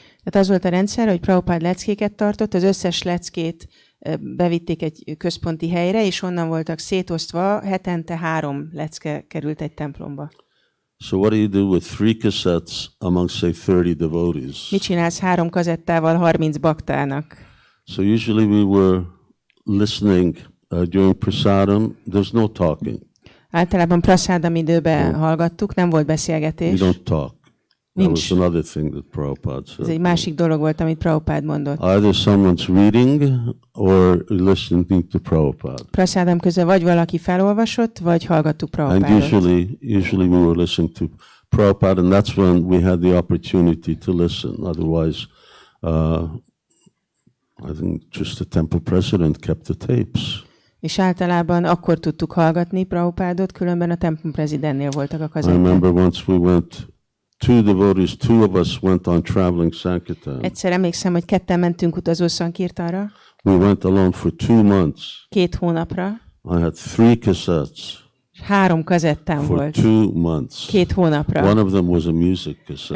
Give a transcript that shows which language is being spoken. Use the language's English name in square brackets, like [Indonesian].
[Hungarian] Tehát az volt a rendszer, hogy Prabhupád leckéket tartott, az összes leckét bevitték egy központi helyre, és onnan voltak szétosztva, hetente 3 lecke került egy templomba. [English] So what do you do with 3 cassettes among, say, 30 devotees? [Hungarian] Mit csinálsz 3 kazettával 30 baktának? [English] So usually we were listening during prasadam. There's no talking. [Hungarian] Általában prasádam időben hallgattuk, nem volt beszélgetés. [English] We don't talk. That was another thing that Prabhupada said. [Hungarian] Ez egy másik dolog volt, amit Prabhupada mondott. [English] Either someone's reading or listening to Prabhupada. [Hungarian] Prasádam közben vagy valaki felolvasott, vagy hallgattuk Prabhupádot. [English] And usually we were listening to Prabhupada, and that's when we had the opportunity to listen. Otherwise, I think just the temple president kept the tapes. [Hungarian] És általában akkor tudtuk hallgatni Prabhupádot, különben a templom prezidentnél voltak a kazetták. [English] I remember once we went, 2 of us went on traveling Sankirtan. [Hungarian] Egyszer emlékszem, hogy ketten mentünk utazó Sankirtanra. [English] We went alone for 2 months. [Hungarian] 2 hónapra. [English] I had 3 cassettes. [Hungarian] 3 kazettám [English] for [Hungarian] volt. [English] 2 months. [Hungarian] 2 hónapra. [English] One of them was a music cassette.